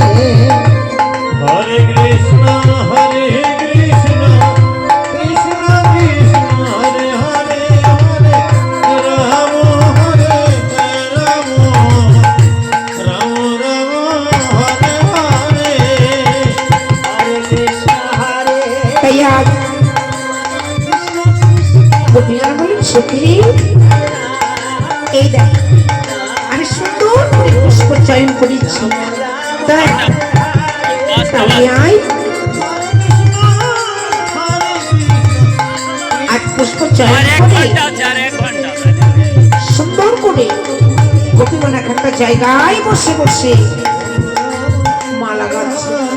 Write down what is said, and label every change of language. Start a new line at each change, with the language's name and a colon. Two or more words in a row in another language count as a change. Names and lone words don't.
Sanskrit: Hare Krishna Hare Krishna Krishna Krishna Hare Hare Hare Rama Hare Rama Rama Rama Hare Hare Hare Krishna Hare
Bangla: तैयार গোপীরা বলেন সখী এই দেখ আমি সুন্দর করে পুষ্প চয়ন করেছি তাই আয় আজ পুষ্প চয়ন করে সুন্দর করে গোপীগণ একটা জায়গায় বসে বসে মালা গাচ্ছে